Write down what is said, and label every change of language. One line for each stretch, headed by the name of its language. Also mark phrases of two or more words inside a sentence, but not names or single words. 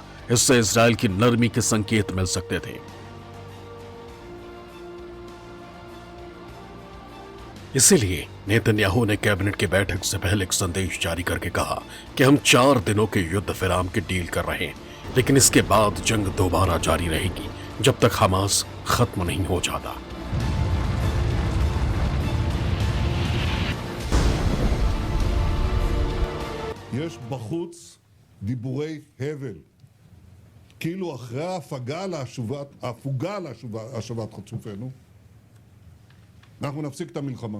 Hindi: इससे इजराइल की नरमी के संकेत मिल सकते थे। इसीलिए नेतन्याहू ने कैबिनेट की बैठक से पहले एक संदेश जारी करके कहा कि हम 4 दिनों के युद्ध विराम की डील कर रहे हैं, लेकिन इसके बाद जंग दोबारा जारी रहेगी जब तक हमास खत्म नहीं हो जाता।
Hebrew: יש בחוץ דיבורי הבל, כאילו אחרי ההפוגה להשבת חטופינו, אנחנו נפסיק את המלחמה.